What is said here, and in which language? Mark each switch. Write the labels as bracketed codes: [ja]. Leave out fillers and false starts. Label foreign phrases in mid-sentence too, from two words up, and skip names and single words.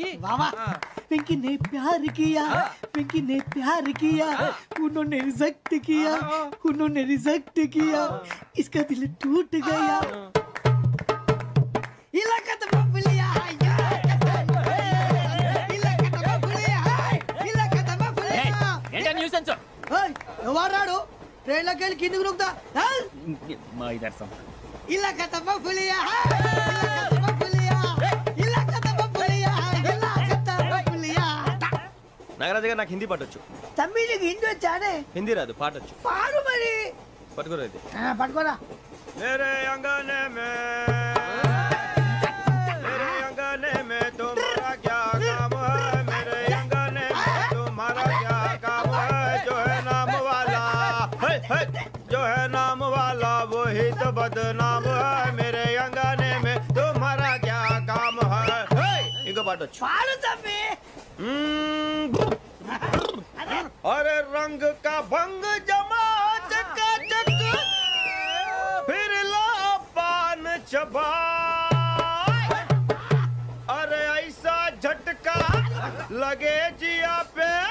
[hi] वाह पिंकी ने प्यार किया पिंकी ने प्यार किया उन्होंने रिजेक्ट किया उन्होंने रिजेक्ट किया इसका दिल टूट गया इलाका तो बबलिया इलाका तो बबलिया इलाका तो बबलिया [te] ఏంటా న్యూసెన్స్ ఓయ్ ఎవరాడు ట్రైన్ లోకి వెళ్ళి కిందికి నొక్కుతా మా ఇదర్సం [hi] ఇలాకా तो बबलिया इलाका तो बबलिया इलाका तो बबलिया इलाका तो बबलिया [te] నాగరాజు గారు నాకు హిందీ పాటొచ్చు తమ్మి నీకు హిందీ వచ్చానే హిందీ రాదు పాటొచ్చు పాడు మరి పట్టుకోరు అయితే పట్టుకోరా [hi] मेरे अंगने में तुम्हारा क्या काम है मेरे अंगने में तुम्हारा क्या काम है जो है नाम वाला जो है नाम वाला वही तो बदनाम है मेरे अंगने में तुम्हारा क्या काम है इनको पाटो [te] పాడో తమ్మీ [hi] अरे रंग का भंग जमा चका चक फिर ला पान चबा अरे ऐसा झटका लगे जिया पे